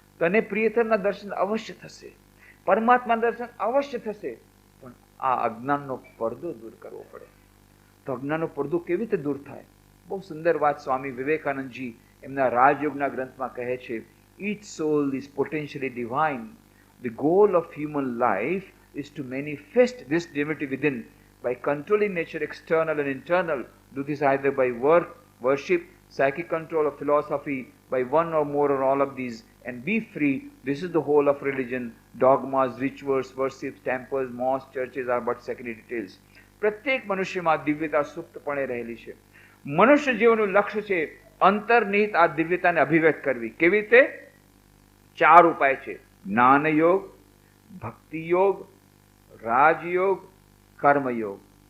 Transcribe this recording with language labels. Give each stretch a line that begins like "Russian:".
Gujarati: તને પ્રિયતમના દર્શન અવશ્ય થશે, પરમાત્માના દર્શન અવશ્ય થશે, પણ આ અજ્ઞાનનો પડદો દૂર કરવો પડે. તો અજ્ઞાનનો પડદો કેવી રીતે દૂર થાય? બહુ સુંદર વાત સ્વામી વિવેકાનંદજી એમના રાજયોગના ગ્રંથમાં કહે છે,
English: each soul is potentially divine. The goal of human life is to manifest this divinity within by controlling nature external and internal. Do this either by work, worship, psychic control or philosophy, by one or more or all of these, and be free. This is the whole of religion. Dogmas, rituals, worships, temples, mosques, churches are but secondary details.
Gujarati: પ્રત્યેક મનુષ્યમાં દિવ્યતા સુપ્તપણે રહેલી છે. મનુષ્ય જીવનનું લક્ષ્ય છે અંતર્નિહિત આ દિવ્યતાને અભિવ્યક્ત કરવી. કેવી રીતે? 4 ઉપાય છે: જ્ઞાન યોગ, ભક્તિ યોગ, રાજયોગ, કર્મયોગ.